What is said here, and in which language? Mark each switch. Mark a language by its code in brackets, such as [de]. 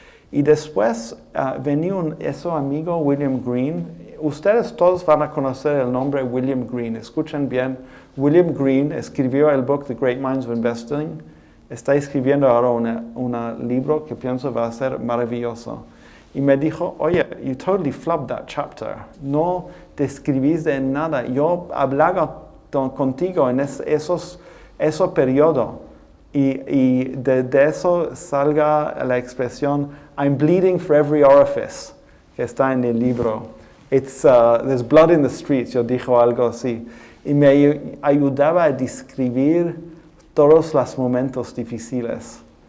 [es] Y después venía su amigo William Green. Ustedes todos van a conocer el nombre William Green. Escuchen bien. William Green escribió el book The Great Minds of Investing. Está escribiendo ahora un libro que pienso va a ser maravilloso. Y me dijo, oye, [en] you totally flubbed that chapter. [es] No te escribiste en nada. Yo hablaba contigo en ese periodo, Y de eso salga la expresión [en] I'm bleeding for every orifice, [es] que está en el libro. [en] There's blood in the streets, [es] yo dijo algo así. Y me ayudaba a describir todos los momentos difíciles.